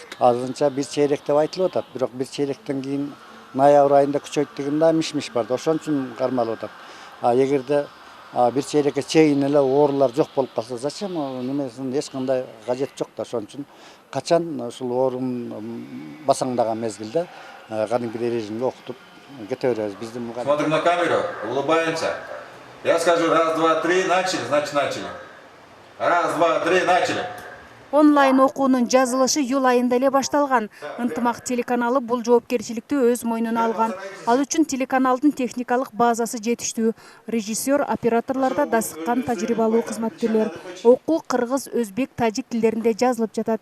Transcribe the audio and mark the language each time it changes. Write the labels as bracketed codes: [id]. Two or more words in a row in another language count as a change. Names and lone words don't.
[ky] Азырынча бир чейрек деп айтылып атат, бирок бир чейректен кийин ноябрь айында күчөйт деген да миш-миш бар да, ошон үчүн кармалып атат. Эгерде бир чейрекке чейин эле оорулар жок болуп калса, зачем немесин эч кандай кажети жок да. Ошон үчүн качан ушул оорунун басаңдаган мезгилде кадимкидей режимге окутуп кете беребиз. Биздин [ru] Смотрим на камеру, улыбаемся. Я скажу раз, два, три, начали, значит начали. Раз, два, три, начали. [ky] Онлайн окуунун жазылышы июль айында эле башталган. Ынтымак телеканалы бул жоопкерчиликти өз мойнуна алган. Ал үчүн телеканалдын техникалык базасы жетиштүү. Режиссер, операторлордо дасыккан тажрыйбалуу кызматкерлер. Окуу кыргыз, өзбек, тажик тилдеринде жазылып жатат.